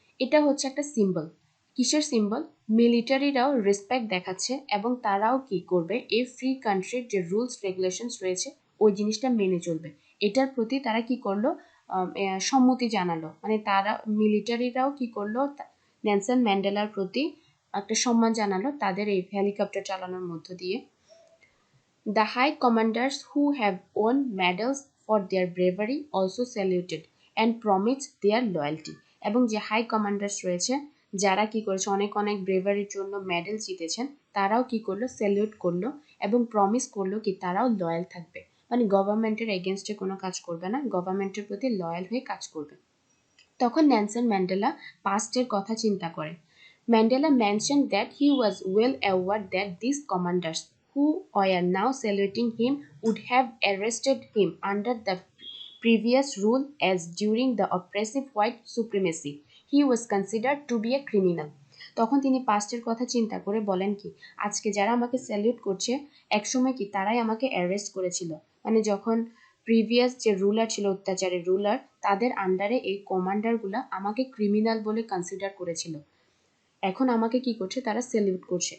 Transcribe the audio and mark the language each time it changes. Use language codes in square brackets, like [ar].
[bn] এটা হচ্ছে একটা সিম্বল, কিসের সিম্বল, মিলিটারিরাও রেসপেক্ট দেখাচ্ছে এবং তারাও কি করবে এই ফ্রি কান্ট্রির যে রুলস রেগুলেশনস রয়েছে ওই জিনিসটা মেনে চলবে, এটার প্রতি তারা কি করলো সম্মতি জানালো, মানে তারা মিলিটারিরাও কি করলো নেলসন ম্যান্ডেলার প্রতি একটা সম্মান জানালো তাদের এই হেলিকপ্টার চালানোর মধ্য দিয়ে। [en] The high commanders who have won medals for their bravery also saluted and promised their loyalty. [bn] এবং যে হাই কমান্ডার্স রয়েছে যারা কি করেছে অনেক অনেক ব্রেভারির জন্য মেডেল জিতেছেন, তারাও কি করলো স্যালিউট করলো এবং প্রমিস করলো কি তারাও লয়াল থাকবে, মানে গভর্নমেন্টের এগেনস্টে কোনো কাজ করবে না, গভর্নমেন্টের প্রতি লয়াল হয়ে কাজ করবে। তখন নেলসন ম্যান্ডেলা পাস্টের কথা চিন্তা করে। [en] Mandela mentioned that he was well aware that these commanders who were now saluting him would have arrested him under the previous rule as during the oppressive white supremacy, he was considered to be a criminal. [bn] তখন তিনি পাস্টের কথা চিন্তা করে বলেন কি, আজকে যারা আমাকে স্যালিউট করছে একসময় কি তারাই আমাকে অ্যারেস্ট করেছিল। মানে যখন প্রিভিয়াস যে রুলার ছিল, অত্যাচারের রুলার, তাদের আন্ডারে এই কমান্ডারগুলা আমাকে ক্রিমিনাল বলে কনসিডার করেছিল, এখন আমাকে কি করছে, তারা স্যালিউট করছে।